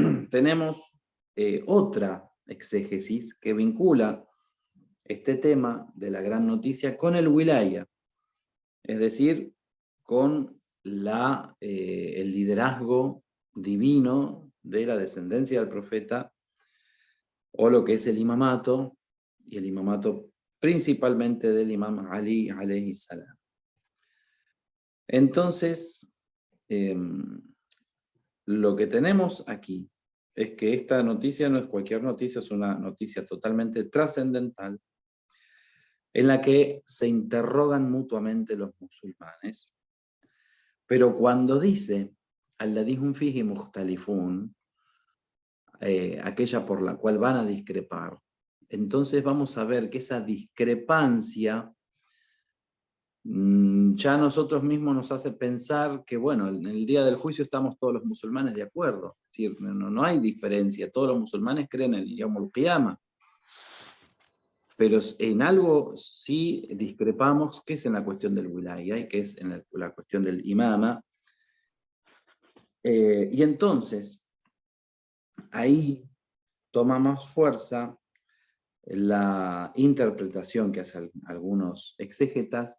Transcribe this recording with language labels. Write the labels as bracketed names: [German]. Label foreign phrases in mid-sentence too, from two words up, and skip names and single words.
[Spanish] Pero también tenemos otra exégesis que vincula este tema de la gran noticia con el wilaya, es decir, con el liderazgo divino de la descendencia del profeta, o lo que es el imamato, y el imamato principalmente del imam Ali [Arabic] عليه السلام. [Spanish] Entonces, lo que tenemos aquí es que esta noticia no es cualquier noticia, es una noticia totalmente trascendental, en la que se interrogan mutuamente los musulmanes, pero cuando dice [Arabic] الذي هم فيه مختلفون, [Spanish] aquella por la cual van a discrepar, entonces vamos a ver que esa discrepancia ya a nosotros mismos nos hace pensar que, bueno, en el día del juicio estamos todos los musulmanes de acuerdo, es decir, no hay diferencia, todos los musulmanes creen en el [Arabic] يوم القيامة, [Spanish] pero en algo sí discrepamos, que es en la cuestión del wilaya, y que es en la cuestión del imama. Y entonces, ahí toma más fuerza la interpretación que hacen algunos exégetas